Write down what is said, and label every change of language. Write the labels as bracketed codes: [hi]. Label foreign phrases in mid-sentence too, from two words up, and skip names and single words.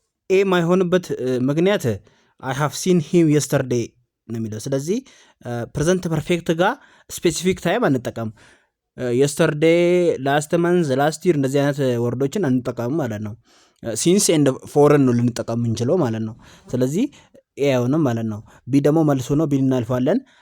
[am] ኤ ማይሆንበት፣ እ፣ ምክንያት [en] "I have seen him yesterday" [am] ነው የሚለው። ስለዚህ፣ እ፣ [en] present perfect [am] ጋር [en] specific time [am] አንጠቀም። እ፣ [en] yesterday, last month, last year [am] እንደዚህ አይነት ወርዶችን አንጠቀምም ማለት ነው። እ፣ [en] since and for [am] ነው ልንጠቀም የምንችለው ማለት ነው። ስለዚህ ኤ አይሆንም ማለት ነው። ቢ ደግሞ መልሱ ነው። ቢ እናልፋለን።